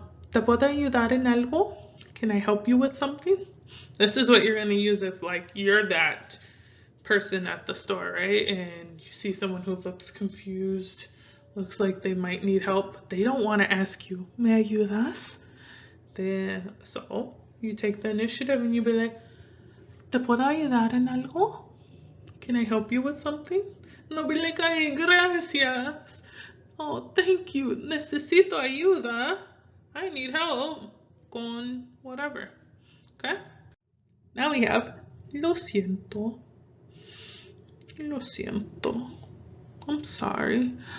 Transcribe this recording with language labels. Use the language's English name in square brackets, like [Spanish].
[Spanish] ¿Te puedo ayudar en algo? [English] Can I help you with something? This is what you're going to use if like you're that person at the store, right? And you see someone who looks confused, looks like they might need help. They don't want to ask you, [Spanish] ¿Me ayudas? [English] So you take the initiative and you be like, [Spanish] ¿Te puedo ayudar en algo? [English] Can I help you with something? And they'll be like, [Spanish] ay, gracias. [English] Oh, thank you. [Spanish] Necesito ayuda. [English] I need help con whatever. Okay? Now we have [Spanish] lo siento. Lo siento. [English] I'm sorry.